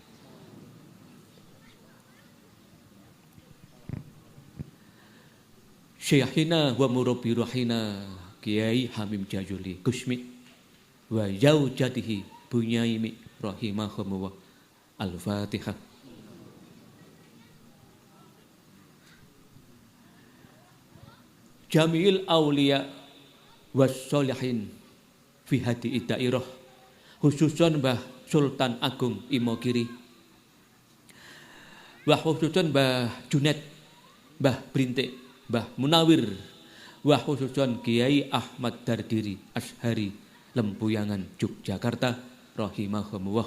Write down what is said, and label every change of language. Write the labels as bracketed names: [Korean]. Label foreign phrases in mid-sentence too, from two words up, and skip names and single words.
[Arabic] شيخنا ومربي روحنا Kiai Hamim Jajuli Kusmi وزوجته Bunyaimi rahimahumullah. الفاتحة. جميع الأولياء والصالحين في هذه الدائرة، خصوصا Mbah Sultan Agung Imogiri, Mbah khususan Mbah Junet, Mbah Brintik, Mbah Munawir, Mbah khususan Kiai Ahmad Dardiri Ashari Lempuyangan Yogyakarta rahimahumullah.